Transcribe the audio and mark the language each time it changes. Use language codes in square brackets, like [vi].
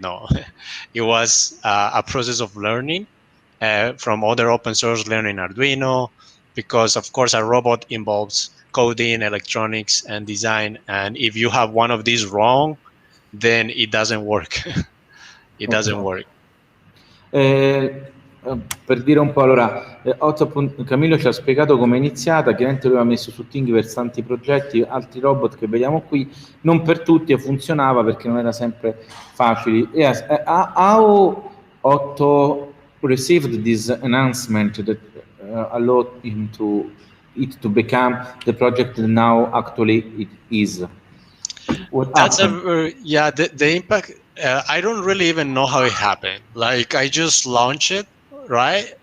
[en] No, it was a process of learning from other open source, learning Arduino, because of course a robot involves coding, electronics, and design. And if you have one of these wrong, then it doesn't work. It doesn't work. [it] Per dire un po', allora, Camillo ci ha spiegato come è iniziata, chiaramente lui ha messo su Thingiverse tanti progetti, altri robot che vediamo qui, non per tutti funzionava perché non era sempre facile. [en] Yes, how Otto received this announcement that allowed him to become the project that now actually it is? That's the impact. I don't really even know how it happened. Like I just launched it, right?